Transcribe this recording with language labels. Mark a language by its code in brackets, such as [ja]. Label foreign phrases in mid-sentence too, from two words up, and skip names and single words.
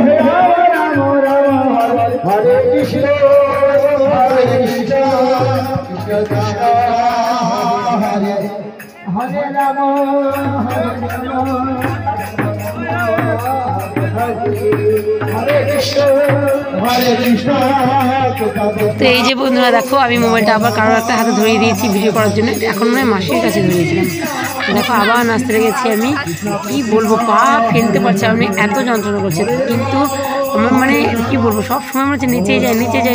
[sa] Hare Krishna Hare Krishna Krishna Krishna Hare Hare Rama Hare Krishna Hare Krishna। [bn] তো এই যে বন্ধুরা দেখো, আমি মোবাইলটা আবার কারোর একটা হাতে ধরিয়ে দিয়েছি ভিডিও করার জন্য। এখন নয় মাসির কাছে ধরিয়েছিলাম। দেখো আবার নাচতে লেগেছি। আমি কি বলবো, পা ফেলতে পারছি, আমি এত যন্ত্রণা করছে। কিন্তু আমার মানে কি বলবো, সব সময় মনে হচ্ছে নিচে যাই।